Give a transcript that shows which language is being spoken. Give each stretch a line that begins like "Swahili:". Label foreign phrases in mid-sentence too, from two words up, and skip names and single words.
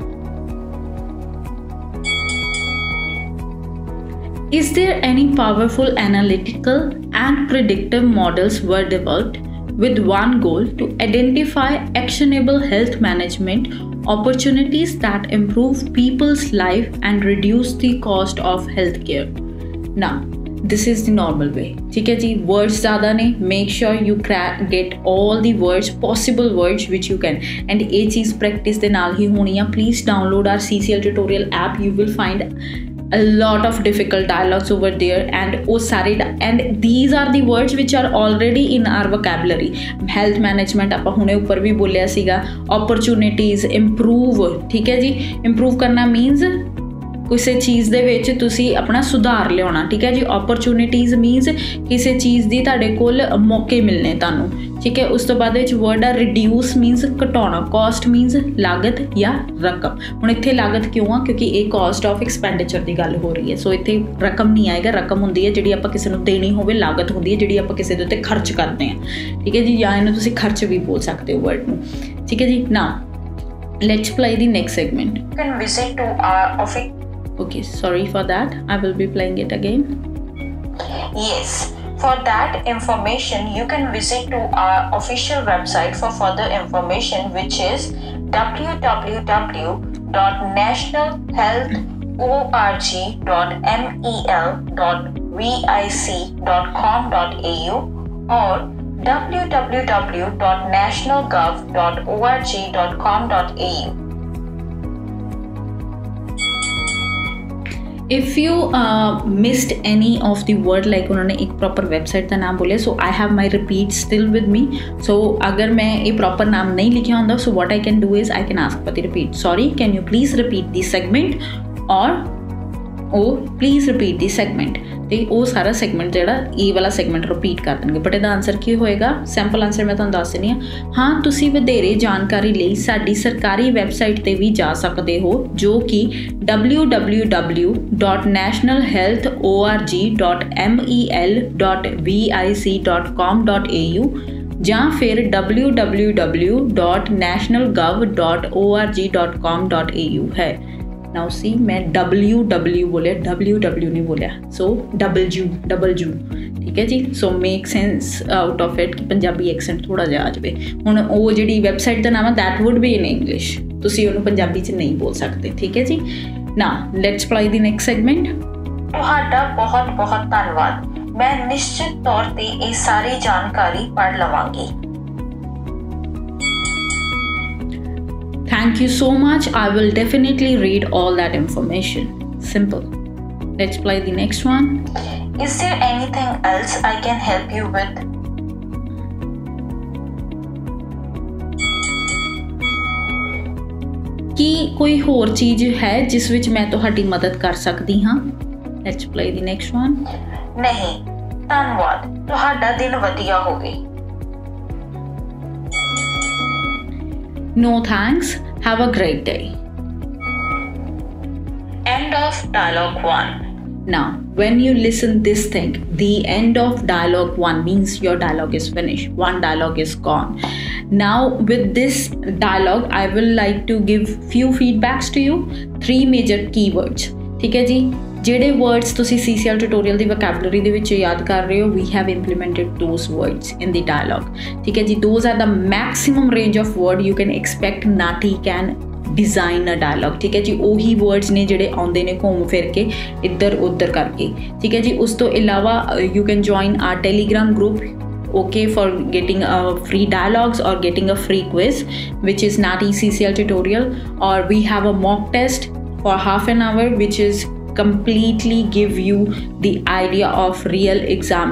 English: Is there any powerful analytical and predictive models were developed with one goal to identify actionable health management opportunities that improve people's life and reduce the cost of healthcare? Now, this is the normal way,
Hindi: ठीक है जी।
Punjabi: words ਜ਼ਿਆਦਾ ਨੇ,
English: make sure you get all the words, possible words which you can, and
Punjabi: ਇਹ ਚੀਜ਼ practice ਦੇ ਨਾਲ ਹੀ ਹੋਣੀ ਹੈ।
English: please download our CCL tutorial app, you will find a lot of difficult dialogues over there and
Hindi: वो सारे
English: and these are the words which are already in our vocabulary. health management
Punjabi: ਆਪਾਂ ਹੁਣੇ ਉੱਪਰ ਵੀ ਬੋਲਿਆ ਸੀਗਾ, opportunities, improve,
Hindi: ठीक है जी।
Punjabi: improve करना means ਕਿਸੇ ਚੀਜ਼ ਦੇ ਵਿੱਚ ਤੁਸੀਂ ਆਪਣਾ ਸੁਧਾਰ ਲਿਆਉਣਾ, ਠੀਕ ਹੈ ਜੀ।
English: opportunities means
Punjabi: ਕਿਸੇ ਚੀਜ਼ ਦੀ ਤੁਹਾਡੇ ਕੋਲ ਮੌਕੇ ਮਿਲਨੇ ਤੁਹਾਨੂੰ, ਠੀਕ ਹੈ। ਉਸ ਤੋਂ ਬਾਅਦ ਵਿੱਚ word ਆ
English: reduce means
Punjabi: ਘਟਾਉਣਾ,
English: cost means
Punjabi: ਲਾਗਤ ਜਾਂ ਰਕਮ। ਹੁਣ ਇੱਥੇ ਲਾਗਤ ਕਿਉਂ ਆ? ਕਿਉਂਕਿ ਇਹ
English: cost of expenditure
Punjabi: ਦੀ ਗੱਲ ਹੋ ਰਹੀ ਹੈ, ਸੋ ਇੱਥੇ ਰਕਮ ਨਹੀਂ ਆਏਗਾ। ਰਕਮ ਹੁੰਦੀ ਹੈ ਜਿਹੜੀ ਆਪਾਂ ਕਿਸੇ ਨੂੰ ਦੇਣੀ ਹੋਵੇ, ਲਾਗਤ ਹੁੰਦੀ ਹੈ ਜਿਹੜੀ ਆਪਾਂ ਕਿਸੇ ਦੇ ਉੱਤੇ ਖਰਚ ਕਰਦੇ ਹਾਂ, ਠੀਕ ਹੈ ਜੀ। ਜਾਂ ਇਹਨੂੰ ਤੁਸੀਂ ਖਰਚ ਵੀ ਬੋਲ ਸਕਦੇ ਹੋ word ਨੂੰ, ਠੀਕ ਹੈ ਜੀ।
English: now let's play the next segment. You can visit to our office. Okay, sorry for that, I will be playing it again. Yes, for that information you can visit to our official website for further information, which is www.nationalhealthorg.mel.vic.com.au or www.nationalgov.org.com.au. If you missed any of the word, like
Hindi: उन्होंने एक proper website का नाम बोले,
English: so I have my repeat still with me.
Hindi: So अगर मैं ये proper नाम नहीं लिखा होता,
English: so what I can do is I can ask for the repeat. Sorry, can you please repeat the segment? or oh please repeat the segment.
Punjabi: ਤੇ ਉਹ ਸਾਰਾ ਸੈਗਮੈਂਟ ਜਿਹੜਾ ਇਹ ਵਾਲਾ ਸੈਗਮੈਂਟ ਰਿਪੀਟ ਕਰ ਦੇਣਗੇ। ਬਟ ਇਹਦਾ ਆਨਸਰ ਕੀ ਹੋਏਗਾ?
English: simple answer
Punjabi: ਮੈਂ ਤੁਹਾਨੂੰ ਦੱਸ ਦਿੰਦੀ ਹਾਂ। ਤੁਸੀਂ ਵਧੇਰੇ ਜਾਣਕਾਰੀ ਲਈ ਸਾਡੀ ਸਰਕਾਰੀ ਵੈਬਸਾਈਟ ਤੇ ਵੀ ਜਾ ਸਕਦੇ ਹੋ, ਜੋ ਕਿ www.nationalhealthorg.mel.vic.com.au ਜਾਂ ਫਿਰ www.nationalgov.org.com.au ਹੈ।
English: now see,
Punjabi: ਮੈਂ WW ਬੋਲਿਆ, WW ਨਹੀਂ ਬੋਲਿਆ, so W, ਠੀਕ ਹੈ ਜੀ।
English: so make sense out of it
Punjabi: ਕਿ ਪੰਜਾਬੀ ਐਕਸੈਂਟ ਥੋੜ੍ਹਾ ਜਿਹਾ ਆ ਜਾਏ। हुण ਉਹ ਜਿਹੜੀ ਵੈਬਸਾਈਟ ਦਾ ਨਾਮ ਹੈ
English: that would be in English,
Punjabi: ਤੁਸੀਂ ਉਹਨੂੰ ਪੰਜਾਬੀ 'ਚ ਨਹੀਂ ਬੋਲ ਸਕਦੇ, ਠੀਕ ਹੈ ਜੀ।
English: now let's play the next segment.
Punjabi: ਤੁਹਾਡਾ ਬਹੁਤ ਬਹੁਤ ਧੰਨਵਾਦ, ਮੈਂ ਨਿਸ਼ਚਿਤ ਤੌਰ ਤੇ ਇਹ ਸਾਰੀ ਜਾਣਕਾਰੀ ਪੜ੍ਹ ਲਵਾਂਗੀ।
English: Thank you so much. I will definitely read all that information. Simple. Let's play the next one. Is there anything else I can help you with?
Punjabi: ਕੀ ਕੋਈ ਹੋਰ ਚੀਜ਼ ਹੈ ਜਿਸ ਵਿੱਚ ਮੈਂ ਤੁਹਾਡੀ ਮਦਦ ਕਰ ਸਕਦੀ ਹਾਂ?
English: Let's play the next one.
Punjabi: ਨਹੀਂ, ਧੰਨਵਾਦ, ਤੁਹਾਡਾ ਦਿਨ ਵਧੀਆ ਹੋਵੇ।
English: No thanks, have a great day. End of dialogue 1. Now, when you listen this thing, the end of dialogue 1 means your dialogue is finished. One dialogue is gone. Now, with this dialogue, I will like to give few feedbacks to you. 3 major keywords.
Hindi: ठीक है जी,
Punjabi: ਜਿਹੜੇ words ਤੁਸੀਂ CCL tutorial ਦੀ vocabulary ਦੇ ਵਿੱਚ ਯਾਦ ਕਰ ਰਹੇ ਹੋ,
English: we have implemented those words in the dialogue.
Punjabi: ਠੀਕ ਹੈ ਜੀ,
English: those are the maximum range of word you can expect Nati can design a dialogue.
Hindi: ठीक है जी,
Punjabi: ਉਹੀ words ਨੇ ਜਿਹੜੇ ਆਉਂਦੇ ਨੇ ਘੁੰਮ ਫਿਰ ਕੇ ਇੱਧਰ ਉੱਧਰ ਕਰਕੇ. ਠੀਕ ਹੈ ਜੀ, ਉਸ ਤੋਂ ਇਲਾਵਾ
English: you can join our Telegram group, okay, for getting free dialogues or getting a free quiz, which is Nati CCL tutorial, or we have a mock test for half an hour, which is completely give you the idea of real exam.